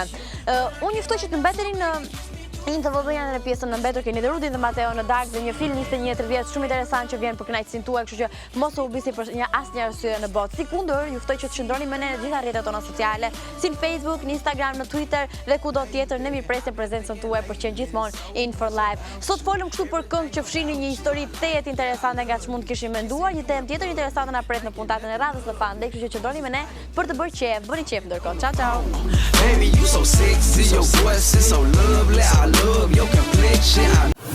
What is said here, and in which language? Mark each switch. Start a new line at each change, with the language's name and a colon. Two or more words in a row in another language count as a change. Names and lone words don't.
Albanian: Unë juftoj që të mbeteni në të vëllëjanë në pjesën në mbetur, keni dhe Rudin dhe Mateo në Dark dhe një film 21:30 shumë interesant që vjen për kënaqësinë tuaj, kështu që mos u hubisni për asnjë arsye në botë. Sikundër, ju ftoj që të shndroni me ne në gjitha rrjetet tona sociale, si në Facebook, në Instagram, në Twitter dhe kudo tjetër. Ne mirpresim prezencën tuaj për që gjithmonë
English: in for life.
Albanian: Sot folëm kështu për këngë që fshini një histori tejet interesante nga ç'mund kishim menduar, një temë tjetër interesante na pret në puntatën e radhës së Fan Day, kështu që qëndroni me ne për të bërë qef. Bëni qef ndërkohë.
Italian: Ciao ciao.
English: Baby, you so sexy, your voice is so lovely. I love your complexion.